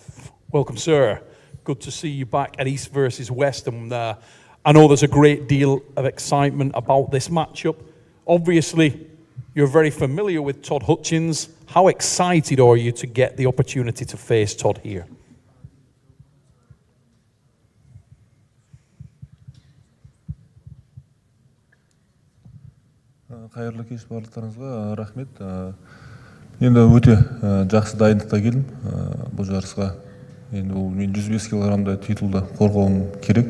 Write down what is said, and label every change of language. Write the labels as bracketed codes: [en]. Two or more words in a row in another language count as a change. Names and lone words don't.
[en] Welcome, sir. Good to see you back at East versus West. And I know there's a great deal of excitement about this matchup. Obviously, you're very familiar with Todd Hutchins. How excited are you to get the opportunity to face Todd here? [kk] Қайырлы кеш барлықтарыңызға рахмет. Енді өте жақсы дайындықта келдім бұл жарысқа. Енді ол мен 105 килограммда титулды қорғауым керек.